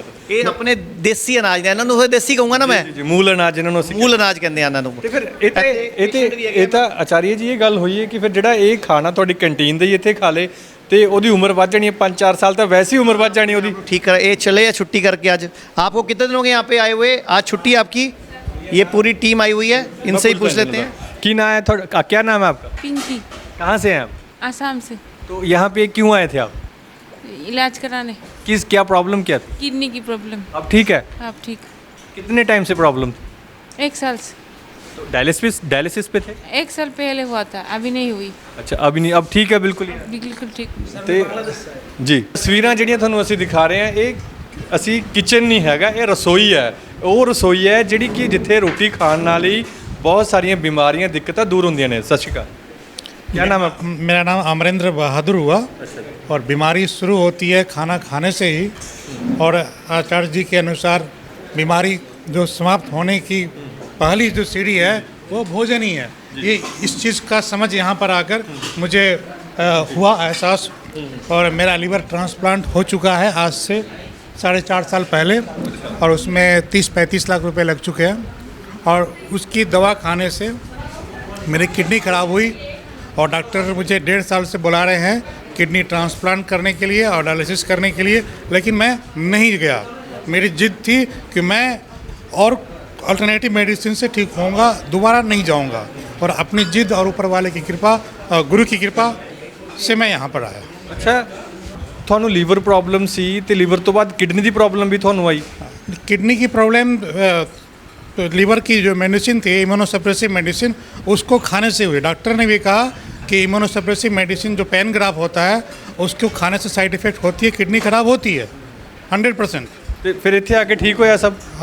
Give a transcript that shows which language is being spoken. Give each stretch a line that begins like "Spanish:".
Punjabi: ਇਹ ਆਪਣੇ ਦੇਸੀ ਅਨਾਜ ਨੇ, ਇਹਨਾਂ ਨੂੰ ਉਹ ਦੇਸੀ ਕਹੂੰਗਾ ਨਾ ਮੈਂ, ਮੂਲ ਅਨਾਜ ਇਹਨਾਂ ਨੂੰ ਅਸੀਂ ਮੂਲ ਅਨਾਜ ਕਹਿੰਦੇ ਆ ਇਹਨਾਂ ਨੂੰ। ਤੇ ਫਿਰ ਇਹ ਤਾਂ ਆਚਾਰੀਆ ਜੀ ਇਹ ਗੱਲ ਹੋਈ ਹੈ ਕਿ ਫਿਰ ਜਿਹੜਾ ਇਹ ਖਾਣਾ ਤੁਹਾਡੀ ਕੰਟੀਨ ਦਾ ਹੀ ਇੱਥੇ ਖਾ ਲੇ, ਤੇ ਉਹਦੀ ਉਮਰ ਵੱਧ ਜਾਣੀ ਹੈ 5-4 ਸਾਲ ਤਾਂ ਵੈਸੇ ਹੀ उम्र ਵੱਧ ਜਾਣੀ ਉਹਦੀ।
Hindi: ठीक कर ये चले या छुट्टी करके आज आपको कितने दिन हो गए यहाँ पे आए हुए? आज छुट्टी आपकी? ये पूरी टीम आई हुई है, इनसे ही पूछ लेते हैं। ਕੀ नाम है थोड़ा, क्या नाम है आपका? पिंकी, कहाँ से हैं आप? आसाम से। तो यहाँ पे क्यों आए थे आप? इलाज कराने, क्या प्रॉब्लम क्या थी? किडनी की प्रॉब्लम। अब ठीक है? अब ठीक, कितने टाइम से प्रॉब्लम थी? 1 साल से। तो डायलिसिस पे थे? 1 साल पहले हुआ था, अभी नहीं हुई। अच्छा अभी नहीं, अब ठीक है बिल्कुल ही। बिल्कुल ठीक।
Punjabi: ਤੇ ਜੀ ਤਸਵੀਰਾਂ ਜਿਹੜੀਆਂ ਤੁਹਾਨੂੰ ਅਸੀਂ ਦਿਖਾ ਰਹੇ ਹਾਂ ਇਹ ਅਸੀਂ ਕਿਚਨ ਨਹੀਂ ਹੈਗਾ, ਇਹ ਰਸੋਈ ਹੈ। ਉਹ ਰਸੋਈ ਹੈ ਜਿਹੜੀ ਕਿ ਜਿੱਥੇ ਰੋਟੀ ਖਾਣ ਨਾਲ ਹੀ ਬਹੁਤ ਸਾਰੀਆਂ ਬਿਮਾਰੀਆਂ ਦਿੱਕਤਾਂ ਦੂਰ ਹੁੰਦੀਆਂ ਨੇ। ਸਤਿ ਸ਼੍ਰੀ ਅਕਾਲ।
Hindi: क्या नाम है आपका? मेरा नाम अमरेंद्र बहादुर हुआ और बीमारी शुरू होती है खाना खाने से ही, और आचार्य जी के अनुसार बीमारी जो समाप्त होने की पहली जो सीढ़ी है वो भोजन ही है। ये इस चीज़ का समझ यहाँ पर आकर मुझे हुआ एहसास, और मेरा लीवर ट्रांसप्लांट हो चुका है आज से 4.5 साल पहले, और उसमें 30-35 लाख रुपए लग चुके हैं। और उसकी दवा खाने से मेरी किडनी खराब हुई और डॉक्टर मुझे 1.5 साल से बुला रहे हैं किडनी ट्रांसप्लांट करने के लिए और डायलिसिस करने के लिए, लेकिन मैं नहीं गया। मेरी जिद थी कि मैं और अल्टरनेटिव मेडिसिन से ठीक होऊंगा, दोबारा नहीं जाऊंगा, और अपनी जिद और ऊपर वाले की कृपा, गुरु की कृपा से मैं यहाँ पर आया।
Punjabi: ਅੱਛਾ ਤੁਹਾਨੂੰ ਲੀਵਰ ਪ੍ਰੋਬਲਮ ਸੀ ਤੇ ਲੀਵਰ ਤੋਂ ਬਾਅਦ ਕਿਡਨੀ ਦੀ ਪ੍ਰੋਬਲਮ ਵੀ ਤੁਹਾਨੂੰ ਆਈ?
Hindi: किडनी की प्रॉब्लम, लीवर की जो मेडिसिन थी इम्यूनोसप्रेसिव मेडिसिन, उसको खाने से हुई। डॉक्टर ने भी कहा कि इम्यूनोसप्रेसिव मेडिसिन जो पैनग्राफ होता है उसको खाने से साइड इफ़ेक्ट होती है, किडनी खराब होती है 100%।
Punjabi: ਤੇ ਫਿਰ ਇੱਥੇ ਆ ਕੇ ਠੀਕ ਹੋਇਆ ਸਭ?